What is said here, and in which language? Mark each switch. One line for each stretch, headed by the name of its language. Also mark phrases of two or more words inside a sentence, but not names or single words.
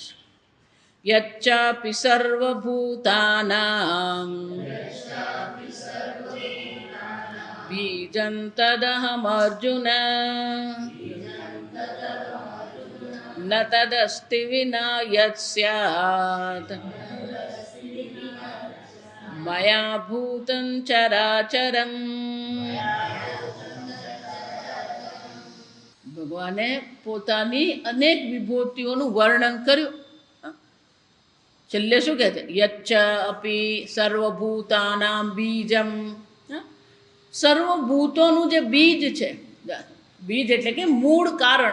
Sanskrit: यच्चापि सर्वभूतानां बीजं तदहमर्जुन न तदस्ति विना यत् स्यात् मया भूतं चराचरम्
Gujarati: ભગવાને પોતાની અનેક વિભૂતિઓનું વર્ણન કર્યું. છેલ્લે શું કહે છે?
Sanskrit: યચ્ચ અપી સર્વભૂતાનામ બીજમ.
Gujarati: સર્વભૂતોનું જે બીજ છે, બીજ એટલે કે મૂળ કારણ.